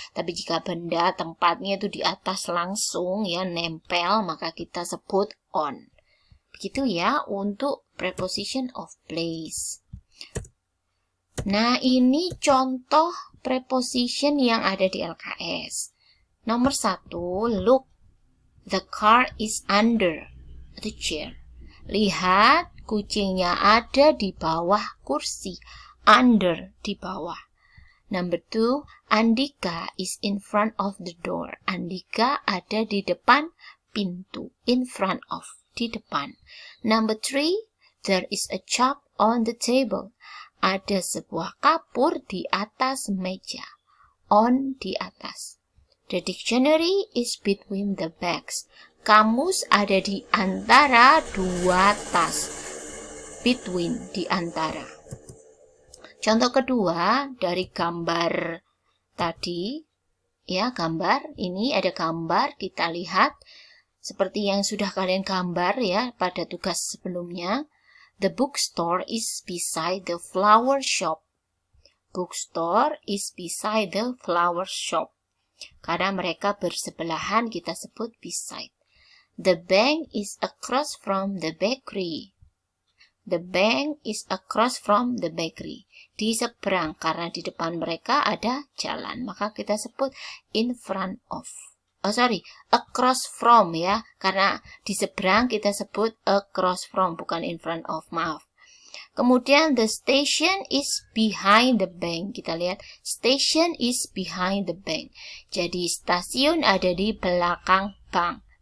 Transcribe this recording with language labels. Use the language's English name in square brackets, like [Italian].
[Indonesian] Tapi jika benda tempatnya itu di atas langsung ya nempel, maka kita sebut on. Begitu ya untuk preposition of place. Nah, ini contoh preposition yang ada di LKS. Nomor 1, [English] look. The car is under the chair. [Indonesian] Lihat, kucingnya ada di bawah kursi. Under, di bawah. [English] Number 2, Andika is in front of the door. [Indonesian] Andika ada di depan pintu. In front of, di depan. [English] Number 3, there is a chalk on the table. [Indonesian] Ada sebuah kapur di atas meja. On, di atas. [English] The dictionary is between the bags. [Indonesian] Kamus ada di antara dua tas. Between, di antara. Contoh kedua dari gambar tadi, ya gambar, ini ada gambar, kita lihat seperti yang sudah kalian gambar ya pada tugas sebelumnya. [English] The bookstore is beside the flower shop. Bookstore is beside the flower shop. [Indonesian] Karena mereka bersebelahan kita sebut beside. [English] The bank is across from the bakery. The bank is across from the bakery. [Indonesian] Di seberang, karena di depan mereka ada jalan. Maka kita sebut in front of. Across from ya. Karena di seberang kita sebut across from, bukan in front of, maaf. Kemudian [English] the station is behind the bank. [Indonesian] Kita lihat, [English] station is behind the bank. [Indonesian] Jadi stasiun ada di belakang bank.